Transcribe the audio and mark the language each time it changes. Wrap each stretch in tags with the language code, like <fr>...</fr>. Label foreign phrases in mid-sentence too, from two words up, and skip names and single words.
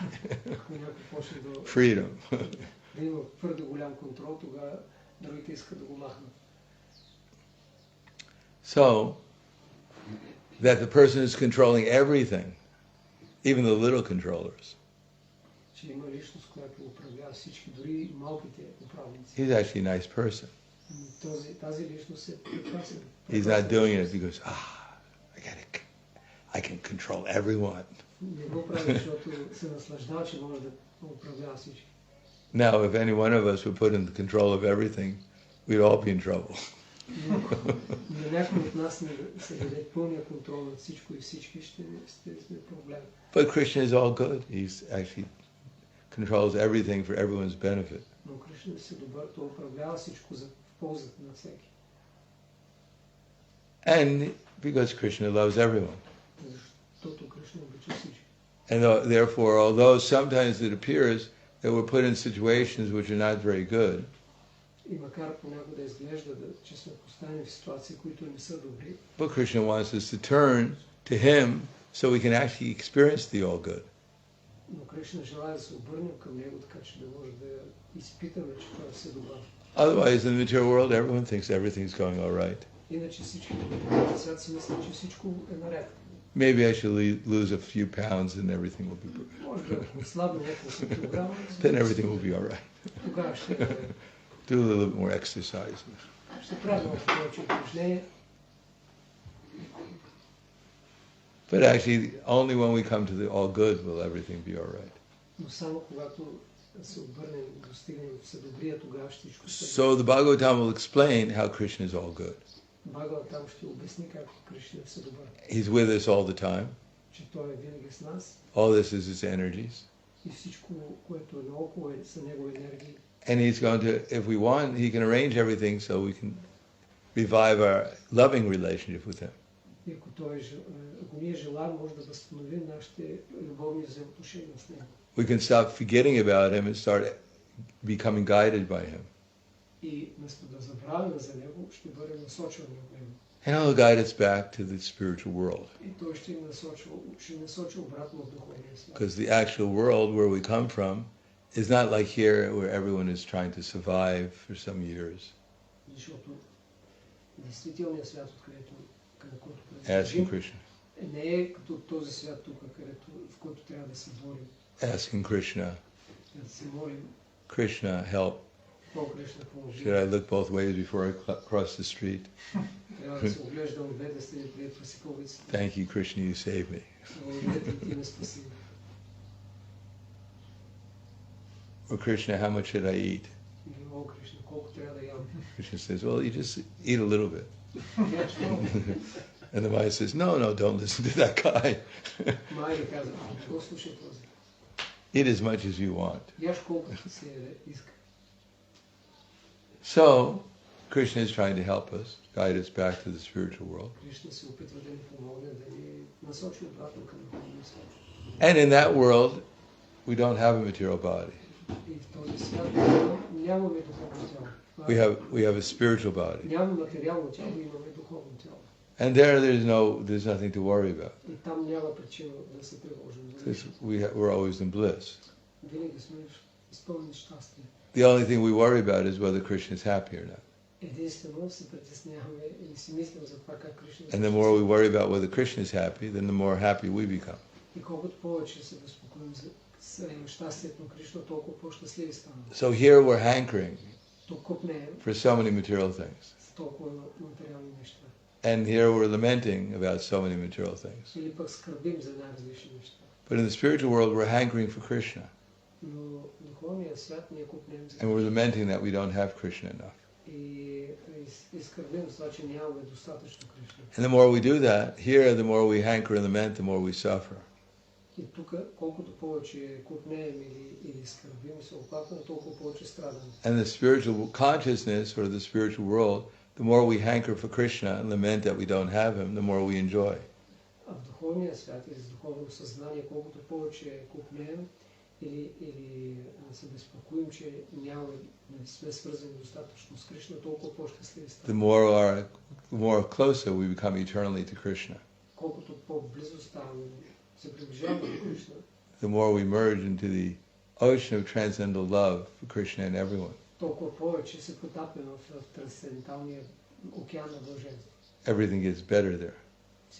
<en>Freedom. So, that the person is controlling everything, even the little controllers,</en> <bg>че има личност, която управлява всички, дори малките управници.</bg> <en>He's actually a nice person.</en> <bg>Тази личност е прекрасен.</bg> <en>He's not doing it because, I can control everyone.</en> <bg>Не го прави, защото се наслаждава, че може да управлява всички.</bg> <en>Now, if any one of us were put in the control of everything, we'd all be in trouble.</en> <bg>На някой от нас се даде пълния контрол над всичко и всички ще сме проблем.</bg> <en>But Krishna is all good. He's actually controls everything for everyone's benefit.</en> <bg>Но Кришна е добър, той управлява всичко за ползата на всеки.</bg> <en>And because Krishna loves everyone.</en> <bg>Защото Кришна обича всички.</bg> <en>And therefore, although sometimes it appears that we're put in situations which are not very good,</en> <bg>И макар понякога да изглежда, че сме поставени в ситуации, които не са добри,</bg> <en>but Krishna wants us to turn to Him so we can actually experience the all good.</en> <bg>Но Кришна желае да се обърнем към Него, така че да може да изпитаме, че това е все добро.</bg> <en>Otherwise, in the material world, everyone thinks everything's going all right.</en> <bg>Иначе всички в свят си мислят, че всичко е наред.</bg> <en>Maybe I should lose a few pounds and everything will be good.</en> <bg>Може да отслабя няколко килограма.</bg> <en>Then everything will be all right.</en> <bg>Тогава ще</bg> <en>Do a little bit more exercise.</en> <bg>ще правя малко повече упражнения.</bg> <en>But actually, only when we come to the all good will everything be all right.</en> <bg>Но само когато се обърнем и достигнем все добрия, тогава всичко ще</bg> <en>So the Bhagavatam will explain how Krishna is all good.</en> <bg>Бхагаватам ще обясни как Кришна е все добър.</bg> <en>He's with us all the time.</en> <bg>Че Той е винаги с нас.</bg> <en>All this is His energies.</en> <bg>И всичко, което е наоколо, са Негови енергии.</bg> <en>And He's going to, if we want, He can arrange everything so we can revive our loving relationship with Him.</en> <bg>И ако ние желаем, може да възстановим нашите любовни взаимоотношения с Него.</bg> <en>We can stop forgetting about Him and start becoming guided by Him.</en> <bg>И вместо да забравяме за Него, ще бъдем насочвани от Него.</bg> <en>And He'll guide us back to the spiritual world.</en> <bg>И Той ще насочи обратно в духовния свят.</bg> <en>Because the actual world where we come from is not like here where everyone is trying to survive for some years.</en> <bg>Защото действителният свят, към който</bg> <en>Asking Krishna.</en> <bg>не е като този свят тук, в който трябва да се борим.</bg> <en>Asking Krishna.</en> <bg>Да се молим.</bg> <en>Krishna, help.</en> <bg>О, Кришна, помогни.</bg> <en>Should I look both ways before I cross the street?</en> <bg>Трябва да се оглеждам от двете страни преди да пресека улицата.</bg> <en>Thank you, Krishna, you saved me.</en> <bg>Благодаря ти ме спаси.</bg> <en>Or Krishna, how much should I eat?</en> <bg>О, Кришна, колко трябва да ям?</bg> <en>Krishna says, well, you just eat a little bit.</en> <bg>Яш много.</bg> <en>And the Maya says, no, don't listen to that guy.</en> <bg>Майя каза, не го слушай този.</bg> <en>Eat as much as you want.</en> <bg>Яш колкото се иска.</bg> <en>So, Krishna is trying to help us, guide us back to the spiritual world.</en> <bg>Кришна се опитва да ни помогне, да ни насочи обратно към духовния свят.</bg> <en>And in that world, we don't have a material body.</en> <bg>И в този свят нямаме духовно тяло.</bg> <en>We have a spiritual body.</en> <bg>Нямаме материално тяло, имаме духовно тяло.</bg> <en>And there's nothing to worry about.</en> <bg>И там няма причина да се тревожим.</bg> <en>Because we're always in bliss.</en> <bg>Винаги сме изпълнени щастие.</bg> <en>The only thing we worry about is whether Krishna is happy or not.</en> <bg>Единствено се притесняваме или си мислим за това как Кришна е.</bg> <en>And the more we worry about whether Krishna is happy, then the more happy we become.</en> <bg>И колкото повече се безпокоим за щастието на Кришна, толкова по-щастливи ставаме.</bg> <en>So here we're hankering</en> <bg>Толкова</bg> <en>for so many material things.</en> <bg>с толкова материални неща.</bg> <en>And here we're lamenting about so many material things.</en> <bg>Или пък скърбим за най-различни неща.</bg> <en>But in the spiritual world, we're hankering for Krishna.</en> <bg>Но в духовния свят ние купнем за</bg> <en>And we're lamenting that we don't have Krishna enough.</en> <bg>И скърбим за това, че нямаме достатъчно Кришна.</bg> <en>And the more we do that, here, the more we hanker and lament, the more we suffer.</en> <bg>И тук, колкото повече купнем или скърбим, се оплакваме, толкова повече страдаме.</bg> <en>And the spiritual consciousness, or the spiritual world, the more we hanker for Krishna and lament that we don't have him, the more we enjoy.</en> <bg>А в духовния свят или с духовно съзнание, колкото повече купнем или се безпокоим, че не сме свързани достатъчно с Кришна, толкова по-щастливи ставаме.</bg> <en>The more closer we become eternally to Krishna.</en> <bg>Колкото по-близо ставаме, се приближаваме до Кришна,</bg> <en>the more we merge into the ocean of transcendental love for Krishna and everyone.</en> <bg>Толкова повече се потапяме в трансценденталния океан на блаженство.</bg> <en>Everything gets better there.</en> <bg>Всичко е по-добро там.</bg>